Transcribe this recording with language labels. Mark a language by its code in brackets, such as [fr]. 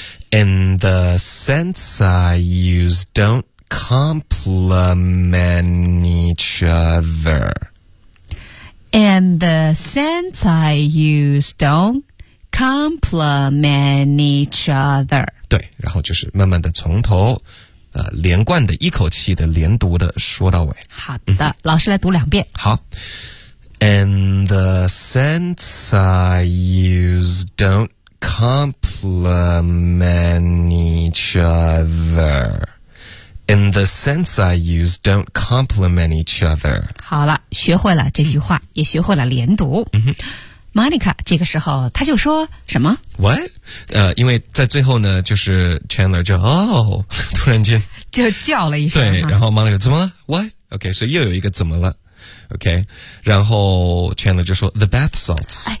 [en] in the sense I use, don't complement each other. In the sense I use, don't complement each other. [zh] 对，然后就是慢慢的从头连贯的一口气的连读的说到尾。好的，老师来读两遍。好。 [en] In the sense I use, don't complement each other. In the sense I use, don't complement each other. [zh] 好了，学会了这句话，也学会了连读。 Monica 这个时候他就说什么 What? 因为在最后呢就是 Chandler 就哦突然间就叫了一声对然后 Monica 怎么了 What? OK 所以又有一个怎么了 OK 然后 Chandler 就说 [en] The bath salts